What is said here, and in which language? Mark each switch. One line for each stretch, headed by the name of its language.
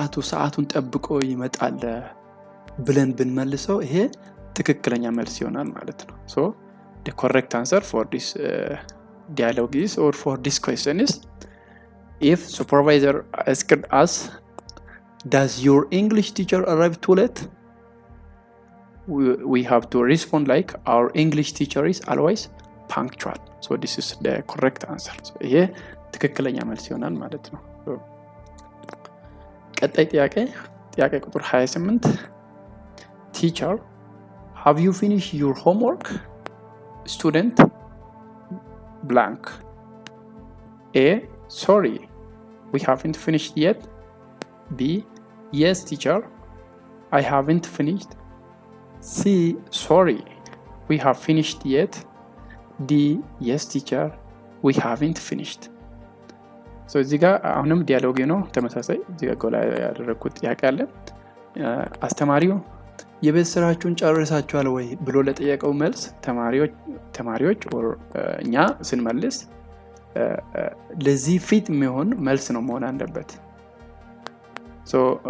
Amharic: ሰዓቱን ጠብቆ ይመጣል ብለን ብንመልሰው ይሄ ትክክለኛ መልስ ይሆናል ማለት ነው።
English: So the correct answer for this dialogue is, or for this question is, if supervisor asked us, does your English teacher arrive too late? We have to respond like, our English teacher is always punctual. So this is the correct answer.
Amharic: So ይሄ ትክክለኛ መልስ ይሆናል ማለት ነው። ቀጣይ ጥያቄ ቁጥር 28
English: Teacher, have you finished your homework? Student blank. A, sorry, we haven't finished yet. B, yes teacher, I haven't finished. C, sorry, we have finished yet. D, yes teacher, we haven't finished.
Amharic: So እዚህ ጋር አሁንም ዲያሎግ ነው ተመሳሳይ። እዚህ ጋር ጎላ ያደረኩት ጥያቄ አለ። አስተማሪው የቤት ስራችሁን ጨርሳችኋል ወይ ብሎ ለጠየቀው መልስ ተማሪዎች እኛ ስንመልስ ለዚህ ፊት የሚሆን መልስ ነው መሆን አለበት። So